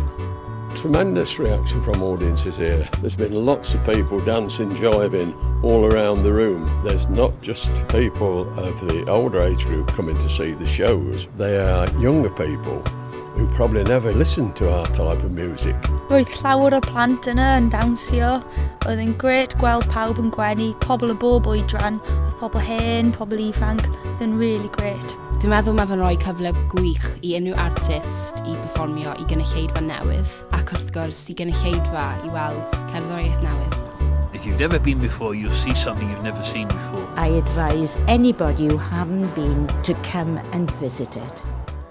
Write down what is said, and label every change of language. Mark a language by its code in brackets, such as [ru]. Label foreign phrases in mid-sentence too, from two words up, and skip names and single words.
[en] Tremendous reaction from audiences here. There's been lots of people dancing, jiving all around the room. There's not just people of the older age group coming to see the shows. They are younger people who probably never listened to our type of music. [cy] Roedd llawer o plant yna yn dawnsio. Oedd yn gret gweld pawb yn gwenu, pobl o bob oedran, oedd pobl hen, pobl ifanc. Oedd yn [en] really great. [cy] Dwi'n meddwl mae fe'n rhoi cyfle gwych I unrhyw artist I perfformio I gynulleidfa newydd ac wrth gwrs I gynulleidfa I weld cerddoriaeth newydd. [en] If you've never been before, you'll see something you've never seen before. I advise anybody who haven't been to come and visit it.